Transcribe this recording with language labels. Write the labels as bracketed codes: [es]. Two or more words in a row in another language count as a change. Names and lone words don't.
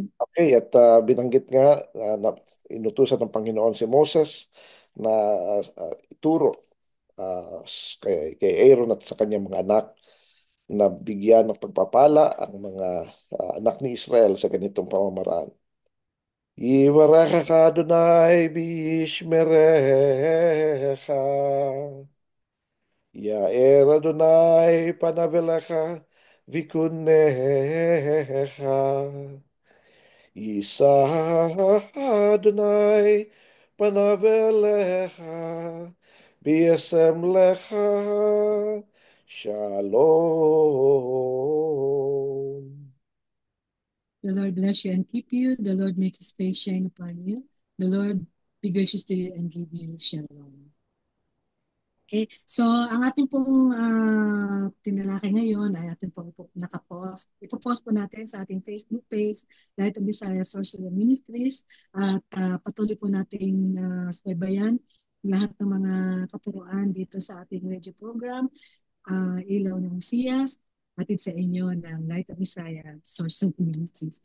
[tl] Okay, at binanggit nga na inutusan ng Panginoon si Moses na ituro kay Aaron at sa kanyang mga anak na bigyan ng pagpapala ang mga anak ni Israel sa ganitong pamamaraan. [he] יברכך יהוה וישמרך. יאר יהוה פניו אליך ויחנך. ישא יהוה פניו אליך וישם לך. Shalom. [en] The Lord bless you and keep you. The Lord makes his face shine upon you. The Lord be gracious to you and give you shalom. [tl] Okay, so ang ating pong tinalakay ngayon ay ating pong nakapost. Ipopost po natin sa ating Facebook page, Light of Desire Sorcerer Ministries. At patuloy po nating subaybayan lahat ng mga katuruan dito sa ating radio program, Ilaw ng Mesiyas, atid sa inyo ng Light of Desire Sorcerer Ministries.